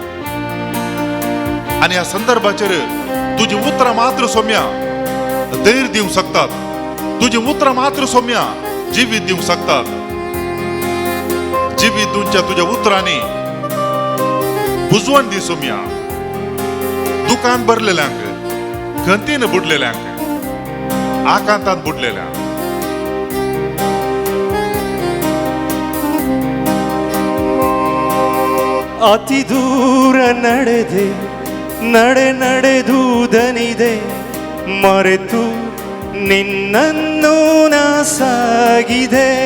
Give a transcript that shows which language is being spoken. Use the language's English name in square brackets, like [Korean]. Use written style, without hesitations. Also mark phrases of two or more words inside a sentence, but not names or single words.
[Konkani] आनी ह्या संदर्भाचेर तुजी उतरां मात्र सोम्या धैर्य दिवंक शकतात, तुजी उतरां मात्र सोम्या जिवीत दिवंक शकतात. जिवीत तुमच्या तुझ्या उतरांनी बुजवण दी सोम्या. दुकान भरलेल्यांक, खंतीन बुडलेल्यांक, आकांतांत बुडलेल्यांक. [Kannada] ಅತಿ ದೂರ ನಡೆದೆ, ನಡೆದುದನಿದೆ, ಮರೆತು ನಿನ್ನನ್ನು ನಾ ಸಾಗಿದೆ.